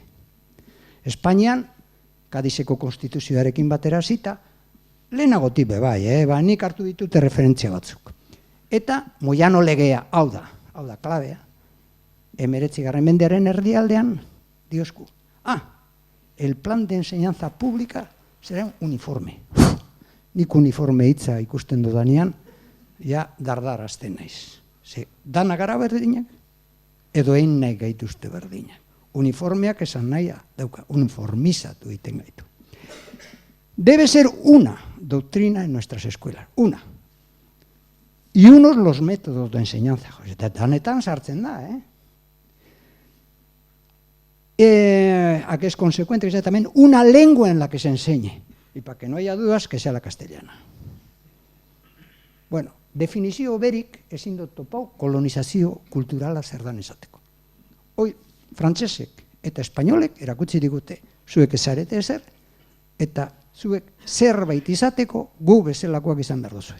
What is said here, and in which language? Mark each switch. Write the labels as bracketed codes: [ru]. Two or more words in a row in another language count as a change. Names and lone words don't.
[eu] Espainian, Kadizeko konstituzioarekin batera zita, lehenagotik bebai, nik hartu ditute referentzia batzuk. Eta Moyano legea, hau da klabea, 19. mendearen erdialdean, diosku, [es] el plan de enseñanza pública será un uniforme. [eu] Nik uniforme hitza ikusten dudanean, ja dardarazten naiz. Dana gara berdinak, edo egin nahi gaituzte berdinak. Uniformeak esan nahia dauka, uniformizatu egiten gaitu. [es] Debe ser una doctrina en nuestras escuelas, una. Y unos los métodos de enseñanza. [eu] Eta danetan sartzen da, [es] a que es consecuente que sea también una lengua en la que se enseñe. Y para que no haya dudas, que sea la castellana. [eu] Bueno, definizio berik ezin dut topau kolonizazio kulturala zer dan esateko. Hoi, frantsesek eta espainolek erakutsi digute, zuek ez zarete ezer, eta zuek zerbait izateko gu bezalakoak izan behar duzue.